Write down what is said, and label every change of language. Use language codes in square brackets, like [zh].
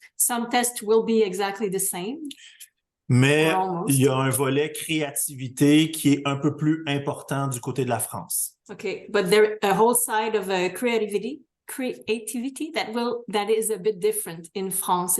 [en] Some tests will be exactly the same. [fr] Mais il y a un volet créativité qui est un peu plus important du côté de la France. [en] Okay, but there a whole side of creativity that is a bit different in France.